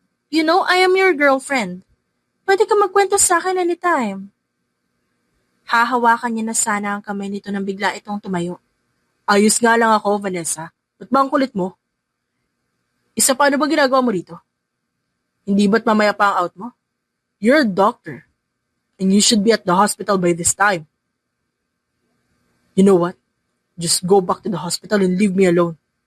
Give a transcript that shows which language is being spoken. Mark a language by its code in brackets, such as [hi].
[en] You know, I am your girlfriend. [tl] Pwede ka magkwento sa akin anytime. Hahawakan niya na sana ang kamay nito nang bigla itong tumayo. Ayos nga lang ako, Vanessa. Ba't ba ang kulit mo? Isa pa, ano ba ginagawa mo rito? Hindi ba't mamaya pa ang out mo? [en] You're a doctor. And you should be at the hospital by this time. You know what? Just go back to the hospital and leave me alone.